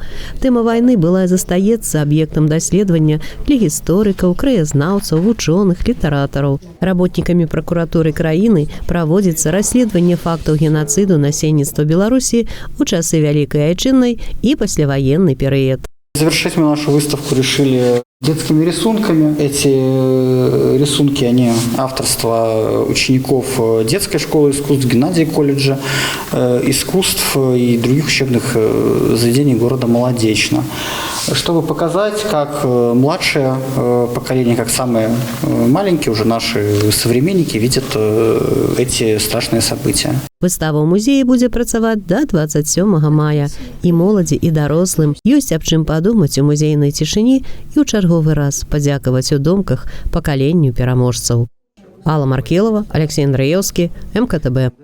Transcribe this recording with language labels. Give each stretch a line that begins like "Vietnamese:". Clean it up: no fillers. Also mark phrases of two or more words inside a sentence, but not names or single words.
Belarusian: Тэма вайны была і застаецца аб'ектам даследавання для гісторыкаў, краязнаўцаў, вучоных, літаратараў. Работнікамі пракуратуры краіны праводзіцца расследаванне фактаў генацыду насельніцтва Беларусі ў часы Вялікай Айчыннай і пасляваенны перыяд.
Russian: Завершить мы нашу выставку решили детскими рисунками. Эти рисунки, они авторство учеников детской школы искусств, Геннадия колледжа искусств и других учебных заведений города Молодечно. Чтобы показать, как младшее поколение, как самые маленькие, уже наши современники, видят эти страшные события.
Belarusian: Выстава ў музеі будзе працаваць да 27 мая. І моладзі, і дарослым ёсць аб чым падумаць у музейнай цішыні і ў чарговы раз падзякаваць у думках пакаленню пераможцаў. Алла Маркелова, Алексей Андраевский, МКТБ.